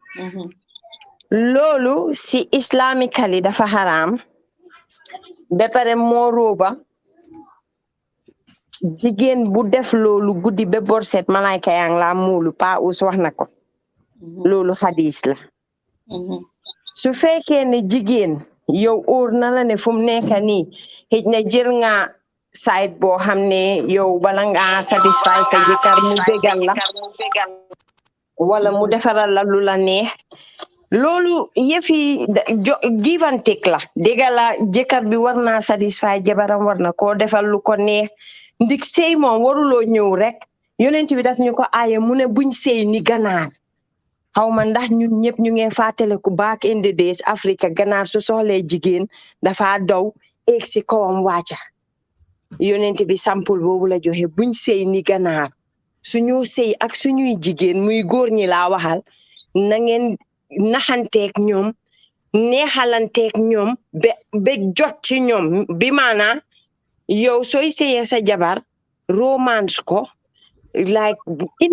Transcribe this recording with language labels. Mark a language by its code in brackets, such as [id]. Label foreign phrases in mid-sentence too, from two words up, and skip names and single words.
[wo] loolu si islamically dafa haram ba pare moreover jigéen bu def loolu guddi ba borset malayka yaa ngi la muulu Pa Ous wax na ko loolu hadis la su fekkee ne jigéen yow óor na la ne fu mu nekk nii xëj na jël nga site boo xam ne yow bala nga satisfy sa jëkkër mu bégal la wala mu defaral la lu la neex loolu yëfi [en] give and take [wo] la dégg la jëkkër bi war naa satisfy jabaram war na koo defal lu ko neex ndik sëy moom waruloo ñëw rek yonent bi daf ñu ko aaye mu ne buñ sëy ni ganaar xaw ma ndax ñun ñëpp ñu ngi fàttaliku [en] back in the days [wo] Africa ganaar su soxlee jigéen dafa daw eeg si kawam wàcca yonent bi sampul boobu la joxe buñ sëy ni ganaar suñu sëy ak suñuy jigéen muy góor ñi laa waxal na ngeen naxanteeg ñoom neexalanteeg ñoom ba jot ci ñoom bi maanaa yow sooy sëyee sa jabar romance ko like indi